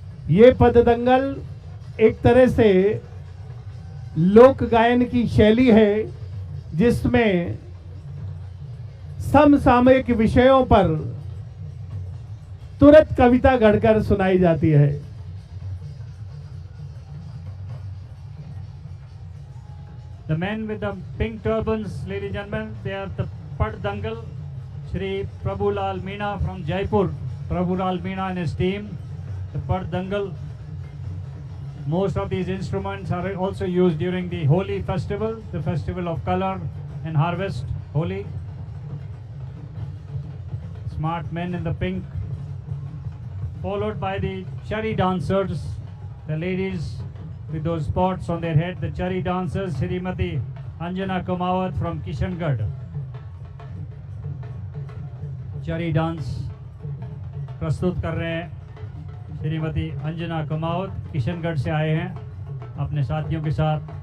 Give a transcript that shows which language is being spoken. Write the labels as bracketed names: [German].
[Hindi] ये पद दंगल एक तरह से लोक गायन की शैली है जिसमें समसामयिक विषयों पर तुरंत कविता गढ़कर सुनाई जाती है। [English] The men with the pink turbans, ladies and gentlemen, they are the Pad Dangal, Shri Prabhulal Meena from Jaipur. Prabhulal Meena and his team, the Pad Dangal. Most of these instruments are also used during the Holi festival, the festival of color and harvest, Holi. Smart men in the pink, followed by the chari dancers, the ladies with those spots on their head, the chari dancers, Srimati Anjana Kumawat from Kishangarh. [Hindi] चरी dance प्रस्तुत कर रहे हैं श्रीमती अंजना कुमावत, किशनगढ़ से आए हैं अपने साथियों के साथ।